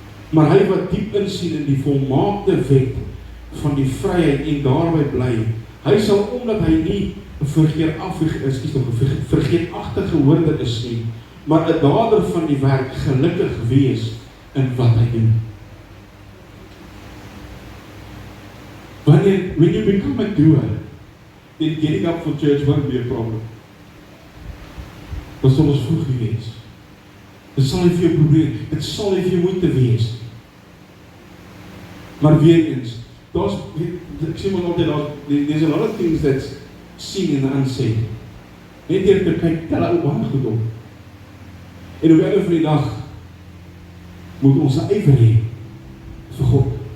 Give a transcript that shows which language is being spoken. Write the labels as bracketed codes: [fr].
[af] Maar hy wat diep insien in die volmaakte wet van die vryheid en daarby bly, hy sal, omdat hy nie 'n vergeetachtige hoorder is nie, maar 'n dader van die werk, gelukkig wees in wat hy doen. [en] When you become a doer, then getting up for church won't be a problem. [af] Dat sal ons vroeg wees. Dit sal nie vir jou probleem, dit sal nie vir jou moeite wees. Maar weer eens, ek sê maar altyd, [en] there's a lot of things that's seen and unseen. [af] Net deur te kyk, tel ou baie goed op. En op die einde van die dag, moet ons 'n ywer hê vir God.